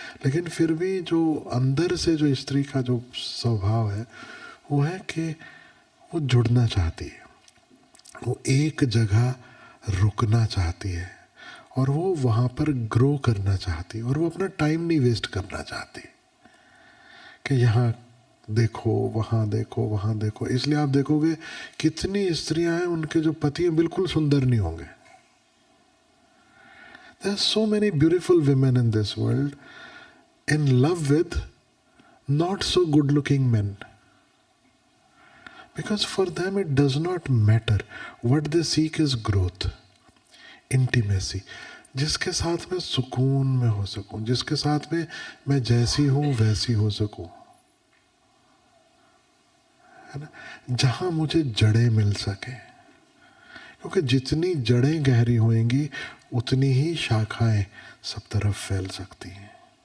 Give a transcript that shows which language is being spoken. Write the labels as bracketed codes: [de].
[hi] लेकिन फिर भी जो अंदर से जो स्त्री का जो स्वभाव है, वो है कि वो जुड़ना चाहती है, वो एक जगह रुकना चाहती है, और वो वहाँ पर ग्रो करना चाहती है, और वो अपना टाइम नहीं वेस्ट करना चाहती कि यहाँ देखो वहाँ देखो वहाँ देखो। इसलिए आप देखोगे कितनी स्त्रियां हैं उनके जो पति हैं बिल्कुल सुंदर नहीं होंगे। [en] There are so many beautiful women in this world in love with not so good looking men. Because for them it does not matter. What they seek is growth, intimacy. [hi] जिसके साथ मैं सुकून में हो सकूं, जिसके साथ में मैं जैसी हूं वैसी हो सकूं, है ना, जहां मुझे जड़ें मिल सके। क्योंकि जितनी जड़ें गहरी होंगी उतनी ही शाखाएं सब तरफ फैल सकती हैं।